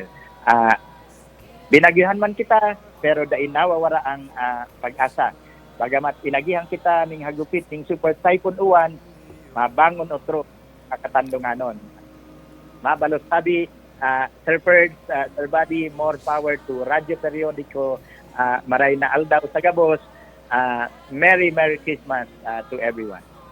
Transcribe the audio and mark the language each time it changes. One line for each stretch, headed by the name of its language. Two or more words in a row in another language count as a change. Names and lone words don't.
Bikol: Binagyuhan man kita pero dai nawawara ang pag-asa. Bagamat inagihan kita ning hagupit ning Super Typhoon Uwan, mabangon otro Katandunganon. Mabalos sabi, Sir Ferds, Sir Buddy,
English: more power to Radyo Periodiko.
Bikol: Maray na aldaw sa gabos.
English: Merry Christmas to everyone.